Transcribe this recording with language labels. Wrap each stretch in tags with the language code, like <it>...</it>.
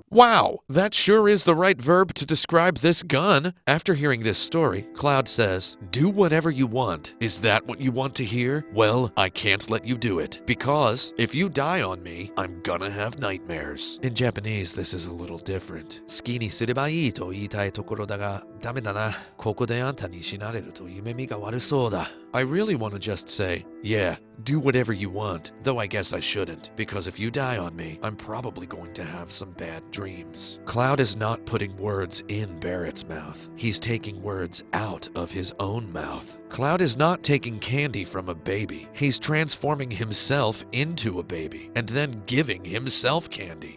<en>Wow, that sure is the right verb to describe this gun. After hearing this story, Cloud says, do whatever you want. Is that what you want to hear? Well, I can't let you do it, because if you die on me, I'm gonna have nightmares. In Japanese, this is a little different.</en> <ja>好きにすればいいと言いたいところだが、ダメだな。ここであんたに死なれると夢見が悪そうだ.</ja> <en>I really want to just say, yeah, do whatever you want, though I guess I shouldn't, because if you die on me, I'm probably going to have some bad dreams. Cloud is not putting words in Barret's mouth. He's taking words out of his own mouth. Cloud is not taking candy from a baby. He's transforming himself into a baby, and then giving himself candy.</en>